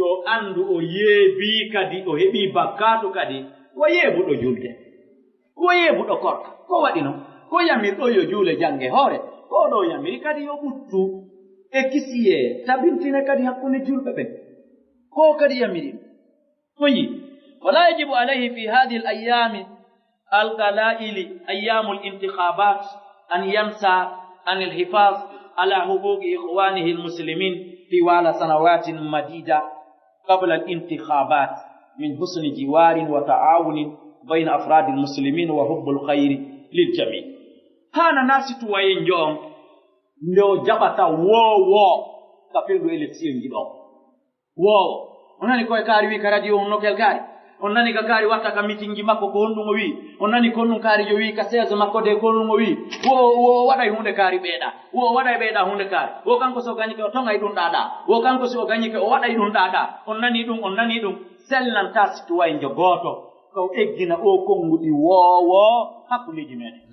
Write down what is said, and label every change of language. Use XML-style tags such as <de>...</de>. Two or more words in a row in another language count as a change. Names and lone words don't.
<ff>andu o yeebi kadi o heɓi bakkato kadi wo yeebuɗo julde wo yeebuɗo korka ko waɗi noon ko yamirɗo yo juule jange hoore ko ɗo yamiri kadi yo ɓuttu e kisiye tabintine kadi hakkunde julɓe ɓen ko kadi yamiri ko yi</ff> <ar>ولا يجب عليه في هذه الأيام القلائل أيام الانتخابات أن ينسى أن الحفاظ على حقوق إخوانه المسلمين طوال سنوات مديدة قبل الانتخابات من حسن جوار وتعاون بين أفراد المسلمين وحب الخير للجميع'</ar> <ff>hana nasitu wayen jom ndo jabata wo ka peldu election ji ɗo wo onani koye kaari wi ka radio on nokel kaari on nani ka kaari watta ka meeting ji makko ko honɗum o wi on nani ko ɗum kaari jo wi ka 16 makko de ko ɗum o wi wo waɗay hunde kaari ɓeeɗa wo waɗay ɓeeɗa hunde kaari wo kanko so gañike o tongay ɗum ɗaɗa wo kanko so gañike o waɗay ɗum ɗaɗa on nani ɗum sellanta citoyen gooto ko eggina o konguɗi wowo hakkuleji meɗen</ff>